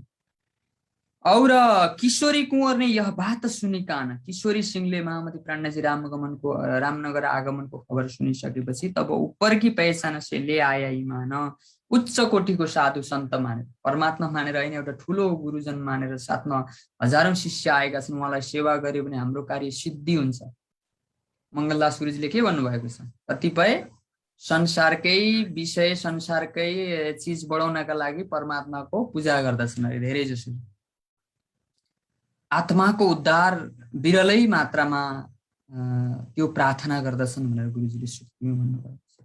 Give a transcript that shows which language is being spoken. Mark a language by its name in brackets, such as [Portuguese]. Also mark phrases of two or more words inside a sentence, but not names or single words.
[Hindi] और किशोरी कुंवर ने यह बात सुनी कान, [Nepali] किशोरी सिंहले महामती प्राणजी रामनगर आगमनको खबर सुनिसकेपछि [Hindi] तब ऊपर की पहचान से ले आया ईमान, [Nepali] उच्च कोटीको साधु सन्त मानेर, परमात्मा मानेर हैन, एउटा ठुलो गुरुजन मानेर, साथमा हजारौं शिष्य आएका छन्। उहाँलाई सेवा गर्यो भने हाम्रो कार्य सिद्धि हुन्छ। मङ्गलदास गुरुजीले के भन्नुभएको छ, कतिपय संसारकै विषय संसारकै चिज बढाउनका लागि परमात्माको पूजा गर्दछन् अरे, धेरै जसो आत्माको उद्धार विरलै मात्रामा त्यो प्रार्थना गर्दछन् भनेर गुरुजीले सुक्तिमा भन्नुभएको छ।